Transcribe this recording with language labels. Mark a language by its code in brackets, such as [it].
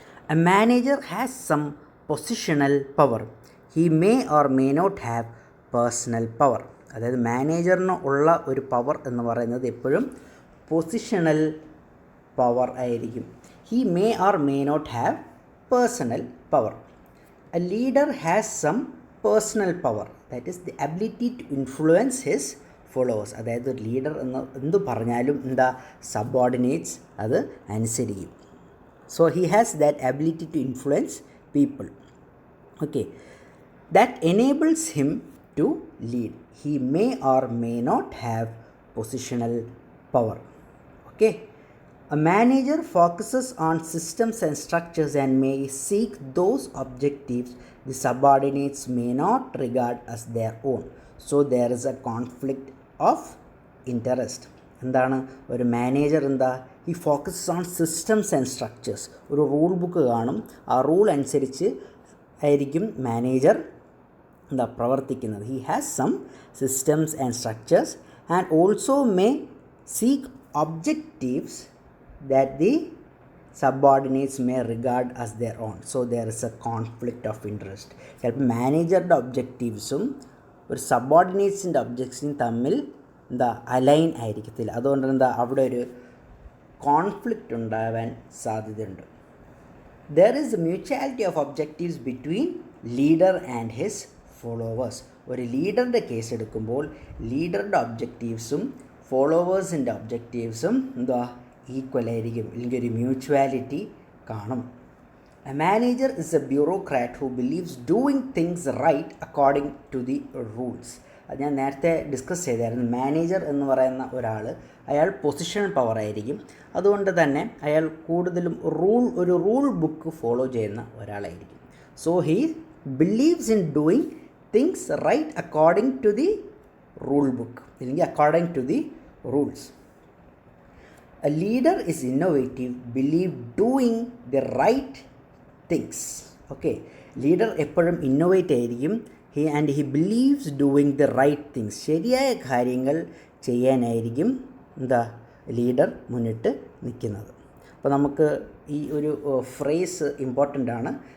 [en] A manager has some positional power. He may or may not have personal power. [ml] അതായത് മാനേജറിന് ഉള്ള ഒരു power എന്ന് പറയുന്നത് എപ്പോഴും പൊസിഷണൽ പവർ ആയിരിക്കും. [en] He may or may not have personal power. A leader has some personal power, that is the ability to influence his followers. [ml] അതായത് leader എന്ത് പറഞ്ഞാലും സബോർഡിനേറ്റ്സ് അത് അനുസരിക്കും. [en] So he has that ability to influence people. Okay, that enables him to lead. He may or may not have positional power. Okay, a manager focuses on systems and structures and may seek those objectives the subordinates may not regard as their own. So there is a conflict of interest. [ml] എന്താണ് ഒരു [en] Manager ഈ focuses on systems and structures. [ml] ഒരു rule book കാണും, ആ rule അനുസരിച്ച് ആയിരിക്കും manager പ്രവർത്തിക്കുന്നത്. [en] He has some systems and structures and also may seek objectives that the subordinates may regard as their own. So there is a conflict of interest. [ml] ചിലപ്പോൾ മാനേജറുടെ ഒബ്ജക്റ്റീവ്സും ഒരു സബോർഡിനേറ്റ്സിൻ്റെ ഒബ്ജക്ട്സും തമ്മിൽ അലൈൻ ആയിരിക്കത്തില്ല. അതുകൊണ്ട് അവിടെ ഒരു കോൺഫ്ലിക്റ്റ് ഉണ്ടാവാൻ സാധ്യതയുണ്ട്. [en] There is a mutuality of objectives between leader and his followers. [ml] ഒരു ലീഡറുടെ കേസ് എടുക്കുമ്പോൾ ലീഡറുടെ ഒബ്ജക്റ്റീവ്സും ഫോളോവേഴ്സിൻ്റെ ഒബ്ജക്റ്റീവ്സും ഈക്വൽ ആയിരിക്കും, അല്ലെങ്കിൽ ഒരു മ്യൂച്വാലിറ്റി കാണും. [en] A manager is a bureaucrat who believes doing things right according to the rules. [ml] അത് ഞാൻ നേരത്തെ ഡിസ്കസ് ചെയ്തായിരുന്നു. മാനേജർ എന്ന് പറയുന്ന ഒരാൾ അയാൾ പൊസിഷണൽ പവർ ആയിരിക്കും. അതുകൊണ്ട് തന്നെ അയാൾ കൂടുതലും ഒരു റൂൾ ബുക്ക് ഫോളോ ചെയ്യുന്ന ഒരാളായിരിക്കും. [en] So he believes in doing things right according to the rule book അല്ലെങ്കിൽ according to the rules. a leader is innovative, believe doing the right things. [ml] Okay, leader എപ്പോഴും innovate ആയിരിക്കും. [en] he believes doing the right things. [ml] ശരിയായ കാര്യങ്ങൾ ചെയ്യാനായിരിക്കും leader മുന്നിട്ട് നിൽക്കുന്നത്. അപ്പോൾ നമുക്ക് ഈ ഒരു ഫ്രേസ് ഇമ്പോർട്ടൻ്റ് ആണ്.